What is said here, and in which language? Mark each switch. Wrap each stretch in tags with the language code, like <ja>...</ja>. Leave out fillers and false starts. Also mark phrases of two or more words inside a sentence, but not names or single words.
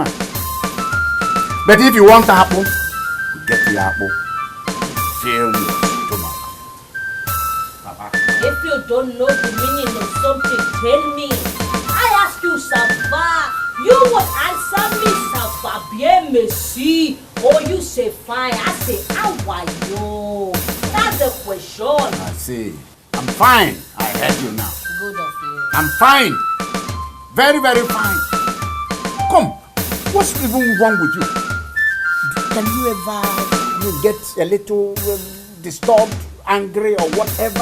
<en>But if you want to apple, get the apple. Fill your stomach. If you don't know the meaning of something, tell me. I ask you,</en> <fr>ça va.</fr> <en>You would answer me,</en> <fr>ça va bien, merci.</fr> <en>Or you say fine. I say, how are you? That's the question. I see. I'm fine. I heard you now. Good of you. I'm fine. Very, very fine. Come. What's even wrong with you? Can you ever get a little disturbed, angry, or whatever?</en>